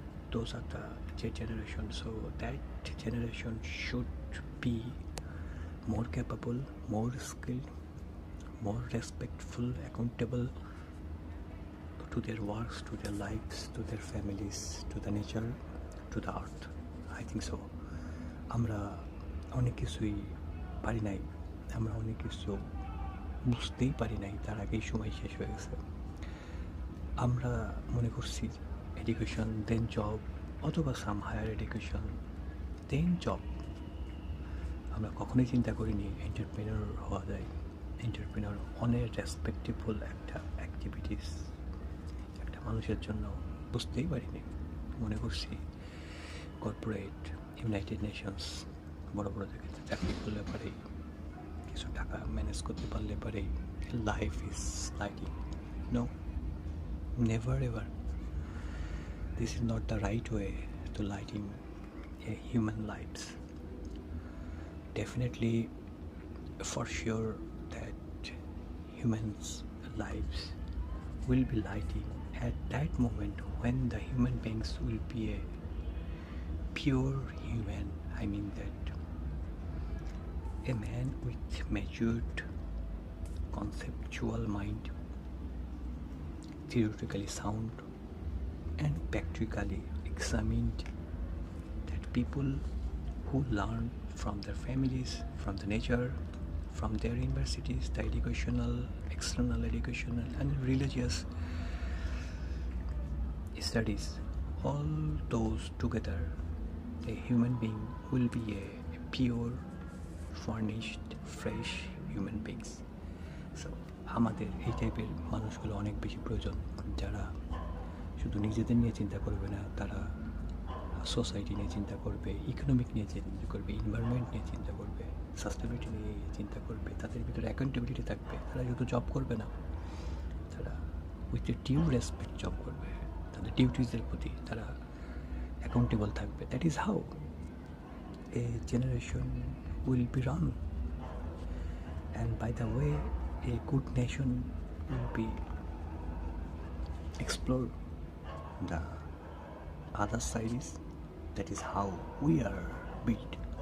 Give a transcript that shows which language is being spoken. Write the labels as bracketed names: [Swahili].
[English] Those are the generation. So that generation should be more capable, more skilled, more respectful, accountable to their works, to their lives, to their families, to the nature, to the earth. I think so. [Bangla] আমরা অনেক কিছুই পারি নাই, আমরা অনেক কিছু বুঝতেই পারি নাই, তার আগেই সময় শেষ হয়ে গেছে। আমরা মনে করছি এডুকেশন দেন জব, অথবা সাম হায়ার এডুকেশন দেন জব। আমরা কখনোই চিন্তা করিনি এন্টারপ্রেনার হওয়া যায়। এন্টারপ্রেনার অনেক রেসপেক্টেবল একটা অ্যাক্টিভিটিস একটা মানুষের জন্য, বুঝতেই পারিনি। মনে করছি কর্পোরেট, ইউনাইটেড নেশনস, বড় বড় জায়গাতে চাকরি করলে পারেই, কিছু টাকা ম্যানেজ করতে পারলে পারেই [English] Life is lighting. No, never ever. This is not the right way to lighting a human lives. Definitely, for sure that humans' lives will be lighting at that moment when the human beings will be a pure human. I mean that a man with matured conceptual mind, theoretically sound and practically examined, that people who learn from their families, from the nature, from their universities, the educational, external educational and religious studies, all those together, a human being will be a pure, furnished, fresh human beings. [Bangla] So আমাদের এই টাইপের মানুষগুলো অনেক বেশি প্রয়োজন, যারা শুধু নিজেদের নিয়ে চিন্তা করবে না, তারা সোসাইটি নিয়ে চিন্তা করবে, ইকোনমিক নিয়ে চিন্তা করবে, এনভায়রনমেন্ট নিয়ে চিন্তা করবে, সাস্টেনেবিলিটি নিয়ে চিন্তা করবে, তাদের ভিতরে অ্যাকাউন্টেবিলিটি থাকবে। তারা শুধু জব করবে না, তারা [English] with a due respect [Bangla] job করবে, তাদের ডিউটিসের প্রতি তারা অ্যাকাউন্টেবল থাকবে। [English] That is how a generation will be run, and by the way a good nation will be explored. The other side is, that is how we are built.